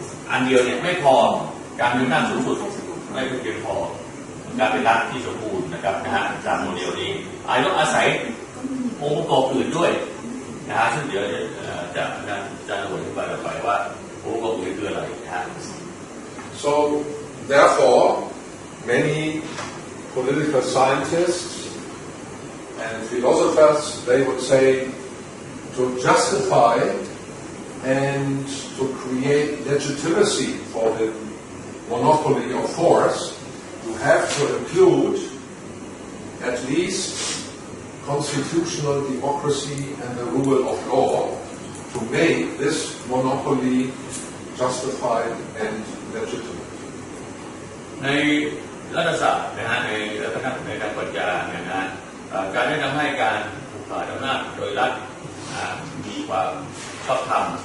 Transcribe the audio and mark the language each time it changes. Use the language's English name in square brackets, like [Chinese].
[Thai] อันเดียวเนี่ยไม่พอการมีอำนาจสูงสุดไม่เพียงพอการเป็นรัฐที่สมบูรณ์นะครับจากโมเดลนี้อาจต้องอาศัยองค์ประกอบอื่นด้วยซึ่งเดี๋ยวจะอธิบายต่อไปว่าองค์ประกอบอื่นคืออะไร [English] So therefore many political scientists and philosophers they would say to justify and to create legitimacy for the monopoly of force, you have to include at least constitutional democracy and the rule of law to make this monopoly justified and legitimate. [Thai] ในรัฐศาสตร์ในรัฐธรรมในการปรัชญาการแนะนำให้การผูกขาดอำนาจโดยรัฐมีความชอบธรรม